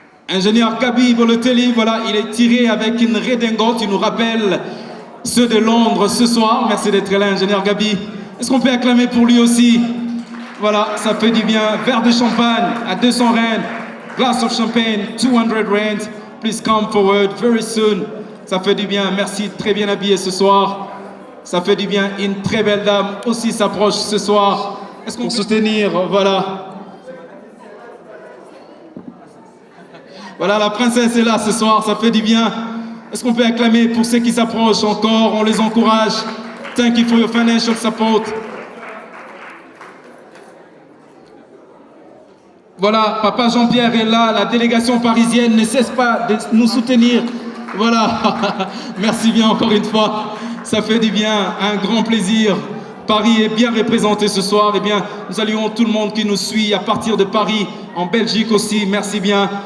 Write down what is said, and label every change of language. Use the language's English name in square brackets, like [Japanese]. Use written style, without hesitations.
[French] Ingénieur Gabi Bolotelli, voilà, il est tiré avec une redingote. Il nous rappelle ceux de Londres ce soir. Merci d'être là, ingénieur Gabi. Est-ce qu'on peut acclamer pour lui aussi? Voilà, ça fait du bien. Verre de champagne à 200 rand. [English] Glass of champagne, 200 rand. Please come forward very soon. [French] Ça fait du bien. Merci, très bien habillé ce soir. Ça fait du bien. Une très belle dame aussi s'approche ce soir. Est-ce qu'on peut soutenir? Voilà. Voilà, la princesse est là ce soir. Ça fait du bien. Est-ce qu'on peut acclamer pour ceux qui s'approchent encore? On les encourage. [English] Thank you for your financial support. [French] Voilà, Papa Jean-Pierre est là, la délégation parisienne ne cesse pas de nous soutenir. Voilà, merci bien encore une fois, ça fait du bien, un grand plaisir. Paris est bien représenté ce soir. Eh bien, nous saluons tout le monde qui nous suit à partir de Paris, en Belgique aussi, merci bien.